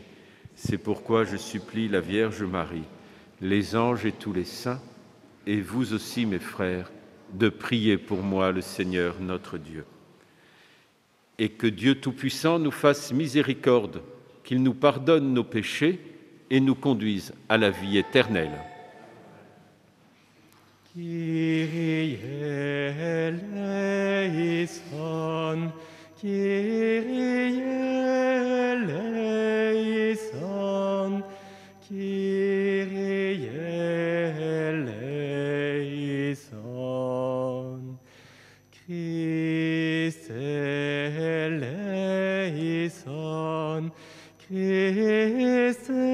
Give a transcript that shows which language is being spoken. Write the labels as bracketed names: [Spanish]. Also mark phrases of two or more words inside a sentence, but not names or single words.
[French] C'est pourquoi je supplie la Vierge Marie, les anges et tous les saints, et vous aussi mes frères, de prier pour moi le Seigneur notre Dieu. Et que Dieu Tout-Puissant nous fasse miséricorde, qu'il nous pardonne nos péchés et nous conduise à la vie éternelle. [Greek] Κύριε ἐλέησον, Κύριε ἐλέησον, Κύριε ἐλέησον, Χριστὲ ἐλέησον, Χριστὲ